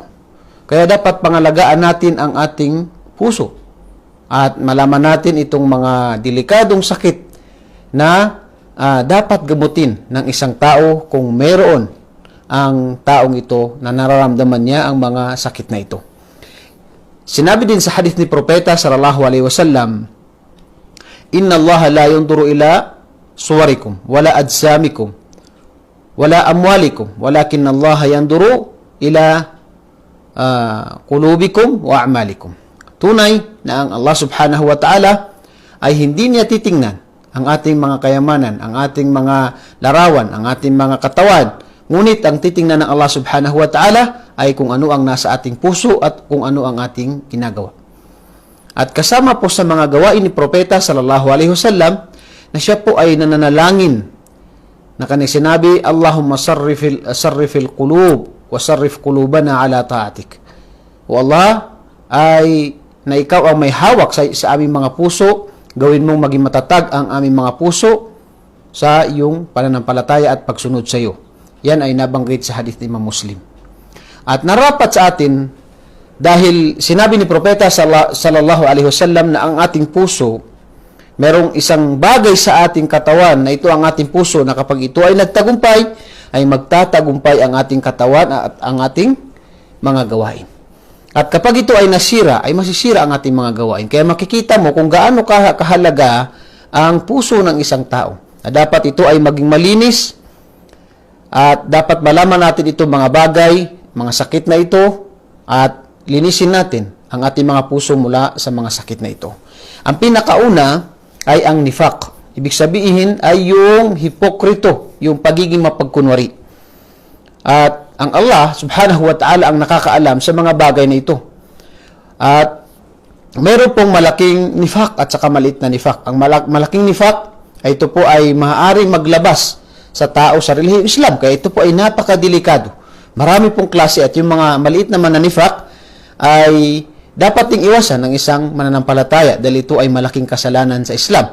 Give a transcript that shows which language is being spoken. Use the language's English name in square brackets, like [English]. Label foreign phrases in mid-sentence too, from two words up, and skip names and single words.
[Filipino] Kaya dapat pangalagaan natin ang ating puso at malaman natin itong mga delikadong sakit na dapat gamutin ng isang tao kung mayroon ang taong ito na nararamdaman niya ang mga sakit na ito. Sinabi din sa hadith ni Propeta [Arabic] صلى الله عليه وسلم إن الله لا ينظر إلى صوركم ولا أجسامكم ولا أموالكم ولكن الله ينظر إلى قلوبكم وأعمالكم." [Filipino] Tunay na ang Allah [Arabic] سبحانه وتعالى [Filipino] ay hindi niya titingnan ang ating mga kayamanan, ang ating mga larawan, ang ating mga katawan. Ngunit ang titingnan ng Allah [Arabic] سبحانه وتعالى [Filipino] ay kung ano ang nasa ating puso at kung ano ang ating ginagawa. At kasama po sa mga gawain ni Propeta [Arabic] صلى الله عليه وسلم [Filipino] na siya po ay nananalangin na kanyang sinabi, [Arabic] اللهم مصرف القلوب صرف قلوبنا على طاعتك." [Filipino] O Allah, ay na ikaw ang may hawak sa aming mga puso, gawin mong maging matatag ang aming mga puso sa iyong pananampalataya at pagsunod sa iyo. Yan ay nabanggit sa hadith ni Imam Muslim. At narapat sa atin, dahil sinabi ni Propeta [Arabic] صلى الله عليه وسلم [Filipino] na ang ating puso, merong isang bagay sa ating katawan na ito ang ating puso na kapag ito ay nagtagumpay, ay magtatagumpay ang ating katawan at ang ating mga gawain. At kapag ito ay nasira, ay masisira ang ating mga gawain. Kaya makikita mo kung gaano kahalaga ang puso ng isang tao. Na dapat ito ay maging malinis at dapat malaman natin itong mga bagay, mga sakit na ito at linisin natin ang ating mga puso mula sa mga sakit na ito. Ang pinakauna ay ang nifaq. Ibig sabihin ay yung hipokrito, yung pagiging mapagkunwari. At ang Allah [Arabic] سبحانه وتعالى [Filipino] ang nakakaalam sa mga bagay na ito. At meron pong malaking nifaq at saka maliit na nifaq. Ang malaking nifaq ay ito po ay maaaring maglabas sa tao sa relihiyong Islam. Kaya ito po ay napakadelikado. Marami pong klase at yung mga maliit naman na nifaq ay dapat ding iwasan ng isang mananampalataya dahil ito ay malaking kasalanan sa Islam.